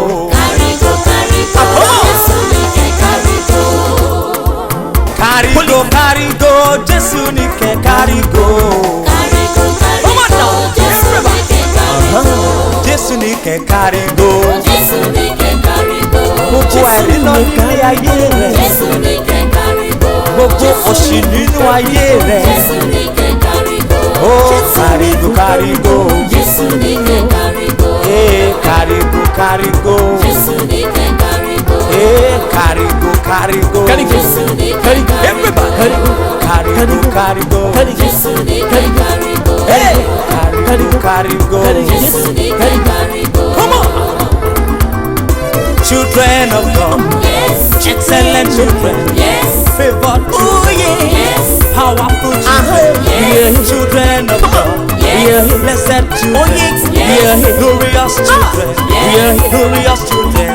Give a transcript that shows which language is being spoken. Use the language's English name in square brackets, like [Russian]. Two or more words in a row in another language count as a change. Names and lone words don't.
[Yoruba] Karigo, Jesu ni ke karigo. Jesu ni ke karigo. Gbogbo ẹ̀rí lọ nínú ayé rẹ̀. Gbogbo òṣì nínú ayé rẹ̀. Ó karigo, karigo. Ee karigo, karigo. Ee karigo, karigo. Everybody. Karigo, karigo. Hey, karigo, karigo. [English] Come on. Children of God, excellent children, favored, oh yeah, powerful children, children of God, blessed children, glorious children, glorious children.